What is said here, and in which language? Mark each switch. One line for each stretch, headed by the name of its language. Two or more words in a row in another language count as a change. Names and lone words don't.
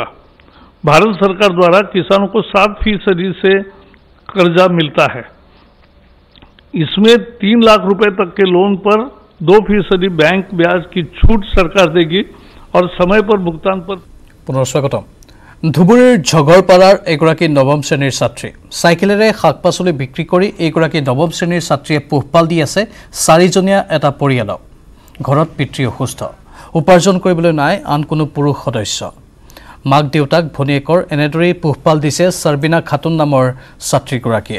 Hindi: भारत सरकार द्वारा किसानों को 7% से कर्जा मिलता है। इसमें 3 लाख रुपए तक के लोन पर 2% बैंक ब्याज की छूट सरकार देगी और समय पर भुगतान पर। पुनर्स्वागतम।
Assamese: ধুবুৰীৰ ঝগৰপাৰাৰ এগৰাকী নৱম শ্ৰেণীৰ ছাত্ৰী চাইকেলেৰে শাক পাচলি বিক্ৰী কৰি এগৰাকী নৱম শ্ৰেণীৰ ছাত্ৰীয়ে পোহপাল দি আছে 4জনীয়া এটা পৰিয়ালক। ঘৰত পিতৃ অসুস্থ, উপাৰ্জন কৰিবলৈ নাই আন কোনো পুৰুষ সদস্য। মাক দেউতাক ভনীয়েকৰ এনেদৰেই পোহপাল দিছে সাৰ্বিনা খাতুন নামৰ ছাত্ৰীগৰাকীয়ে।